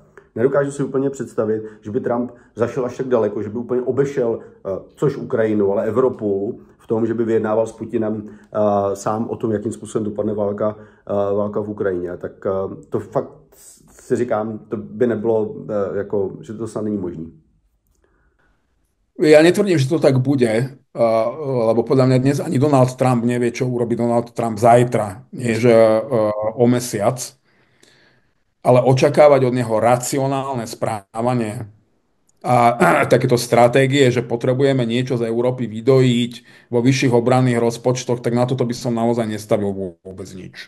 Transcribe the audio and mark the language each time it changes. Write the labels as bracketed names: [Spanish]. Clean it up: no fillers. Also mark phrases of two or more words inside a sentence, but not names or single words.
[Czech] Ale Nedokážu si úplně představit, že by Trump zašel až tak daleko, že by úplně obešel, což Ukrajinu, ale Evropu, v tom, že by vyjednával s Putinem sám o tom, jakým způsobem dopadne válka v Ukrajině. Tak to fakt si říkám, to by nebylo, jako, že to snad není možný. [Slovak] Ja netvrdím, že to tak bude, lebo podľa mňa dnes ani Donald Trump nevie, čo urobí Donald Trump zajtra, než o mesiac. Ale očakávať od neho racionálne správanie a takéto stratégie, že potrebujeme niečo z Európy vydojiť vo vyšších obranných rozpočtoch, tak na toto by som naozaj nestavil vôbec nič.